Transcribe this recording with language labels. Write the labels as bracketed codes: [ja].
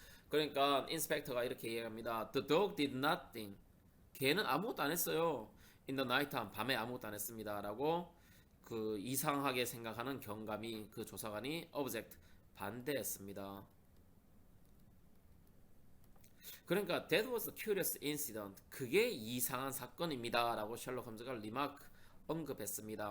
[ko] 그러니까 인스펙터가 이렇게 얘기합니다. [en] The dog did nothing. [ko] 걔는 아무것도 안 했어요. [en] In the night time. [ko] 밤에 아무것도 안 했습니다. 라고 그 이상하게 생각하는 경감이 그 조사관이 object 반대했습니다. [en] 그러니까 that was a curious incident. [ko] 그게 이상한 사건입니다. 라고 셜록 홈즈가 리마크 언급했습니다.